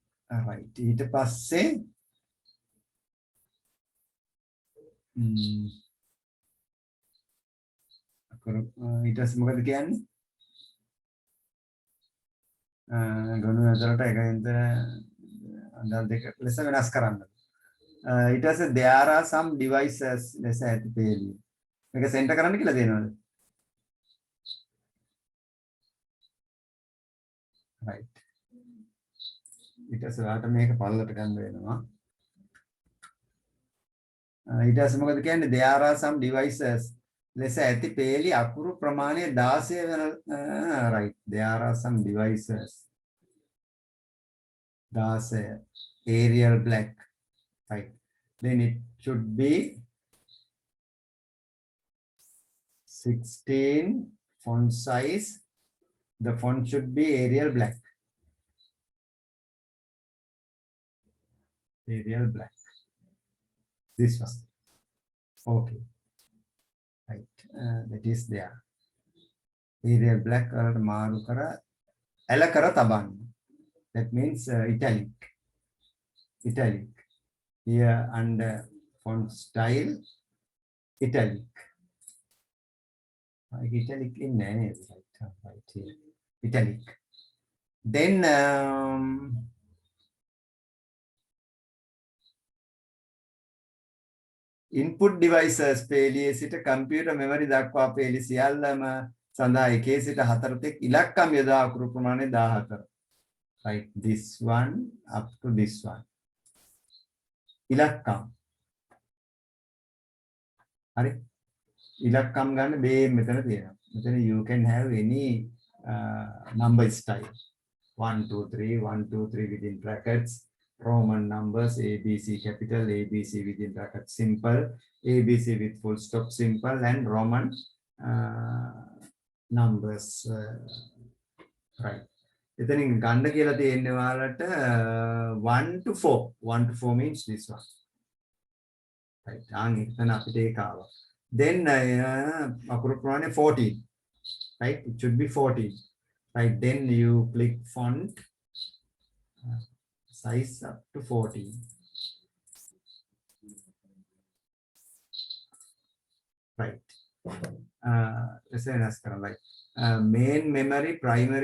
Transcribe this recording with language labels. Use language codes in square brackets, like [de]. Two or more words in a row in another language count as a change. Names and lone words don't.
[si] right ඊට පස්සේ අකුරු ඊට පස්සේ මොකද කියන්නේ ගණු ඇතුළට එක ඉන්දර අඳල් දෙක ලෙස වෙනස් කරන්න ඊට පස්සේ [en] there are some devices [si] ලෙස ඇති පේලිය මේක සෙන්ටර් කරන්න කියලා දෙනවද right ඊට පස්සේ ඔයාලට මේක පල්ලට ගන්න වෙනවා ඊට පස්සේ මොකද කියන්නේ [en] there are some devices [si] ලෙස ඇති පේලි අකුරු ප්‍රමාණය [en] 16 වෙන right there are some devices 16 Arial black right then it should be 16 font size the font should be Arial black Arial black this one okay right that is there Arial black [si] වලට මාරු කර ඇල කර තබන්න [en] that means italic here under font style italic italic in right here italic then input devices [si] පේලියේ සිට [en] computer memory [si] දක්වා පේලි සියල්ලම සඳහා 1 සිට 4 තෙක් ඉලක්කම් යොදා අකුරු ප්‍රමාණය 14 [en] right this one up to this one [si] ඉලක්කම් හරි ඉලක්කම් ගන්න මේ මෙතන තියෙනවා මෙතන [en] you can have any number style 1 2 3 1 2 3 within brackets Roman numbers ABC capital ABC within bracket simple ABC with full stop simple and Roman numbers right [si] එතනින් ගන්න කියලා තියෙන්නේ ඔයාලට [en] 1 to 4 1 to 4 means this one right [si] එතන අපිට ඒක ආවා [en] then [si] අකුරු ප්‍රමාණය [en] 14 right it should be 14 right then you click font size up to 14 right let's say that's correct right main memory primary